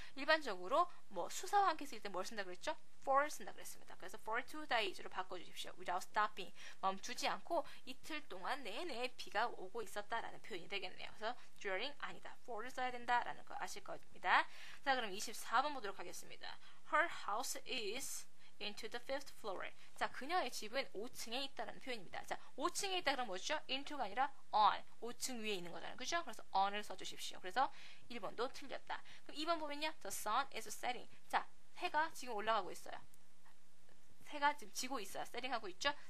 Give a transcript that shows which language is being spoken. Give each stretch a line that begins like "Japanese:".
Korean: 일반적으로 뭐 수사와 함께 쓸 때 뭘 쓴다 그랬죠? for 쓴다 그랬습니다. 그래서
English: for 2 days
Korean: 로 바꿔주십시오.
English: without stopping.
Korean: 멈추지 않고 이틀 동안 내내 비가 오고 있었다라는 표현이 되겠네요. 그래서 during 아니다. for를 써야 된다라는 거 아실 겁니다. 자, 그럼 24번 보도록 하겠습니다.
English: Her house is into the 5th floor.
Korean: 자, 그녀의 집은 5층에 있다라는 표현입니다. 자, 5층에 있다 그럼 뭐죠? into가 아니라 on. 5층 위에 있는 거잖아요. 그죠? 그래서 on을 써주십시오. 그래서 1번도 틀렸다. 그럼 2번 보면요.
English: The sun is setting.
Korean: 자, 해가 지금 올라가고 있어요. 해가 지금 지고 있어요. 세팅하고 있죠?